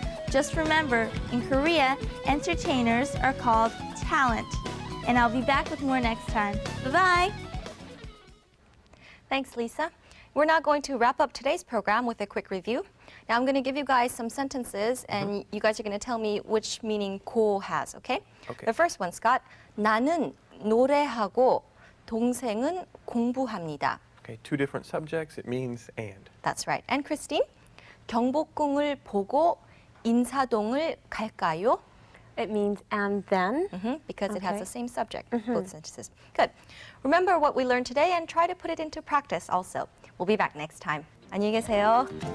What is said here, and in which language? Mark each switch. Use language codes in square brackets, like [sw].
[en] Just remember, in Korea, entertainers are called talent. And I'll be back with more next time. Bye-bye. Thanks, Lisa. We're now going to wrap up today's program with a quick review. Now I'm going to give you guys some sentences, and you guys are going to tell me which meaning 고 has, okay? Okay. The first one, Scott. [ko] 나는 노래하고 동생은 공부합니다. [en] Okay, two different subjects. It means and. That's right. And Christine? [ko] 경복궁을 보고 인사동을 갈까요? [en] It means and then. Because it has Okay. the same subject, both sentences. Good. Remember what we learned today and try to put it into practice also. We'll be back next time. [ko] 안녕히 계세요.